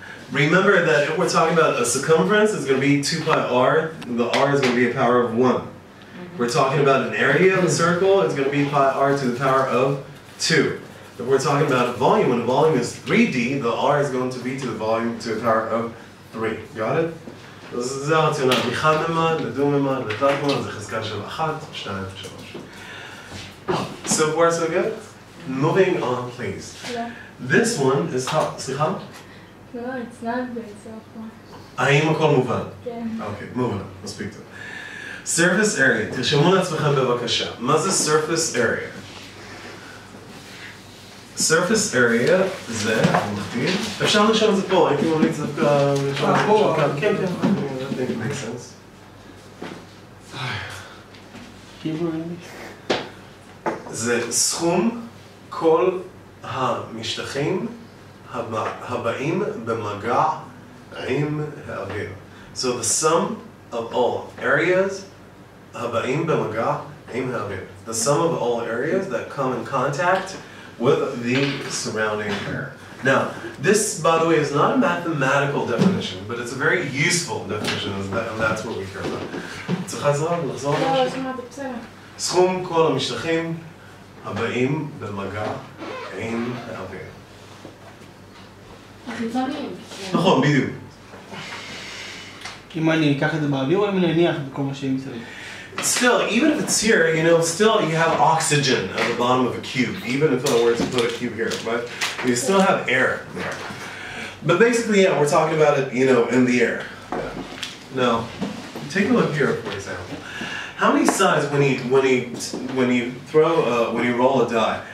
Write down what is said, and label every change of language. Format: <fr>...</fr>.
<en>Remember that if we're talking about a circumference, it's going to be 2 pi r. The r is going to be a power of 1. We're talking about an area of a circle, it's going to be pi r to the power of 2. If we're talking about a volume, when the volume is 3D, the r is going to be to the volume to the power of 3. Got it?</en> <he>זה הרציונל. מחד ממד, לדו ממד, לתלת ממד, זה חזקה של 1, 2, 3.</he> <en>So far so good? Moving on please.</en> <he>לא.</he> <en>This one is how,</en> <he>סליחה? לא,</he> <en>it's not good so far.</en> <he>האם הכל מובן? כן. אוקיי, מובן, מספיק טוב. Surface area, תרשמו לעצמכם בבקשה. מה זה surface area? Surface area זה, אני מכתיב, אפשר לרשום את זה פה, הייתי ממליץ דווקא לרשום את זה פה. כן, כן,</he> <en>I think it makes sense.</en> <he>זה סכום כל המשטחים הבאים במגע עם האוויר.</he> <en>So the sum of all areas</en> <he>הבאים במגע עם האוויר.</he> <en>The sum of all areas that come in contact with the surrounding air. Now, this, by the way, is not a mathematical definition, but it's a very useful definition, and that's what we care about.</en> <he>צריך לחזור לא, לא שמעתי, בסדר. סכום כל המשטחים הבאים במגע עם האוויר. החיצוניים. נכון, בדיוק. אם אני אקח את זה באוויר או אם אני אניח בכל מה שיהיה מסביב?</he> <en>Still, even if it's here, you know, still you have oxygen at the bottom of a cube, even if I were to put a cube here, right? You still have air there. But basically, yeah, we're talking about it, you know, in the air. Yeah. Now, take a look here, for example. How many sides when you roll a die?</en>